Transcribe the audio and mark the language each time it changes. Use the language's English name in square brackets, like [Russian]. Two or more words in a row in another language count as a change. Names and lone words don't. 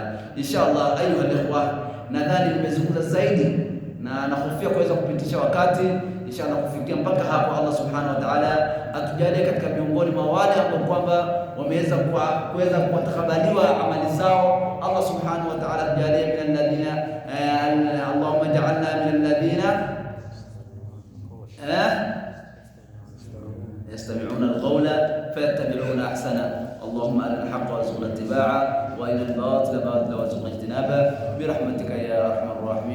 [Arabic] إن شاء الله أيها الإخوة, [Swahili] nadhani nimezungumza zaidi na nahofia kuweza kupitisha wakati. Inshallah kufikia mpaka hapo, [Arabic] الله سبحانه وتعالى [Swahili] atujalie katika miongoni mwa wale ambao kwamba wameweza kuweza kutakabaliwa amali zao. [Arabic] الله سبحانه وتعالى atujalie من الذين اللهم اجعلنا من الذين يستمعون القول فيتبعون احسنه. اللهم ارنا الحق وارزقنا اتباعه وارنا الباطل باطلا وارزقنا اجتنابه برحمتك يا ارحم الراحمين.